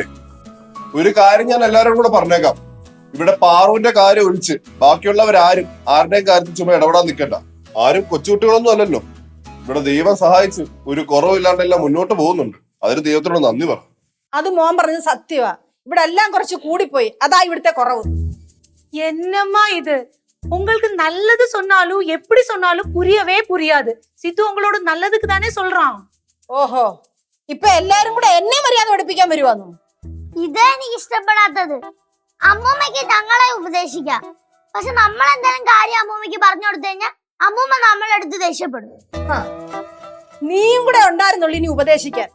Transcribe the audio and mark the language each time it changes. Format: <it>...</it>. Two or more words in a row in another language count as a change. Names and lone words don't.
<ml>ഒരു കാര്യം ഞാൻ എല്ലാവരും കൂടെ പറഞ്ഞേക്കാം. ഇവിടെ പാറുവിന്റെ കാര്യം ഒഴിച്ച് ബാക്കിയുള്ളവരാരും ആരുടെയും കാര്യത്തിൽ ചുമ്മാ ഇടപെടാൻ നിൽക്കണ്ട. ആരും കൊച്ചുകുട്ടികളൊന്നും അല്ലല്ലോ. ഇവിടെ ദൈവം സഹായിച്ച് ഒരു കുറവില്ലാണ്ടെല്ലാം മുന്നോട്ട് പോകുന്നുണ്ട്. അതിന് ദൈവത്തോട് നന്ദി പറ. അത് മോൻ പറഞ്ഞത് സത്യവാ. ഇവിടെ എല്ലാം കുറച്ച് കൂടിപ്പോയി. അതാ ഇവിടുത്തെ കുറവ്.</ml> <ta>என்னம்மா இது? உங்களுக்கு நல்லது சொன்னாலும் எப்படி சொன்னாலும் புரியவே புரியாது. சித்து உங்களோட நல்லதுக்கு தானே சொல்றான்.</ta> <ml>ഓഹോ, ഇപ്പൊ എല്ലാരും കൂടെ എന്നെ മര്യാദ പഠിപ്പിക്കാൻ വരുവാന്നു. ഇതാ എനിക്ക് ഇഷ്ടപ്പെടാത്തത്. അമ്മൂമ്മക്ക് ഞങ്ങളെ ഉപദേശിക്കാം, പക്ഷെ നമ്മൾ എന്തെങ്കിലും കാര്യം അമ്മൂമ്മക്ക് പറഞ്ഞു കൊടുത്തു കഴിഞ്ഞാൽ അമ്മൂമ്മ നമ്മളെ അടുത്ത് ദേഷ്യപ്പെടും. നീയും കൂടെ ഉണ്ടായിരുന്നുള്ളൂ ഇനി ഉപദേശിക്കാൻ.</ml>